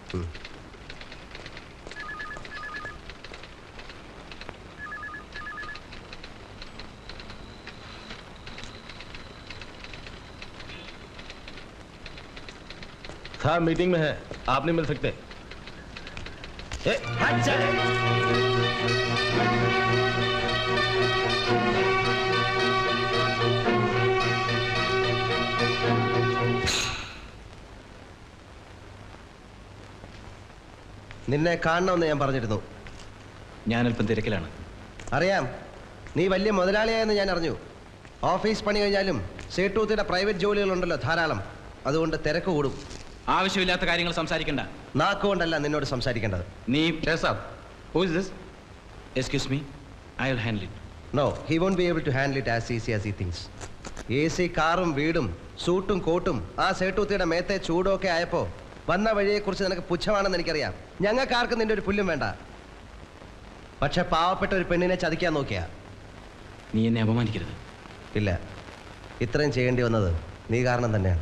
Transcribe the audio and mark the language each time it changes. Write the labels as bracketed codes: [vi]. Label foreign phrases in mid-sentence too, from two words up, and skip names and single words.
[hi] था मीटिंग में है, आप नहीं मिल सकते। हट चले। [ml] നിന്നെ കാണണമെന്ന് ഞാൻ പറഞ്ഞിരുന്നു. ഞാനല്പം തിരക്കിലാണ്. അറിയാം, നീ വലിയ മുതലാളിയായെന്ന് ഞാൻ അറിഞ്ഞു. ഓഫീസ് പണി കഴിഞ്ഞാലും സേട്ടൂത്തിയുടെ പ്രൈവറ്റ് ജോലികളുണ്ടല്ലോ ധാരാളം. അതുകൊണ്ട് തിരക്ക് കൂടും. ആവശ്യമില്ലാത്ത കാര്യങ്ങൾ സംസാരിക്കണ്ട. നാക്കുകൊണ്ടല്ല നിന്നോട് സംസാരിക്കേണ്ടത്. നീ साहब, [en] who is this? excuse me, I will handle it. no, he won't be able to handle it as easy as he thinks. [ml] AC കാറും വീടും സൂട്ടും കോട്ടും ആ സേട്ടൂത്തിയുടെ മേത്തെ ചൂടൊക്കെ ആയപ്പോ വന്ന വഴിയെക്കുറിച്ച് നിനക്ക് പുച്ഛമാണെന്ന് എനിക്കറിയാം. ഞങ്ങൾക്കാർക്കും നിന്റെ ഒരു പുല്ലും വേണ്ട. പക്ഷെ പാവപ്പെട്ട ഒരു പെണ്ണിനെ ചതിക്കാൻ നോക്കിയാ. നീ എന്നെ അപമാനിക്കരുത്. ഇല്ല, ഇത്രയും ചെയ്യേണ്ടി വന്നത് നീ കാരണം തന്നെയാണ്.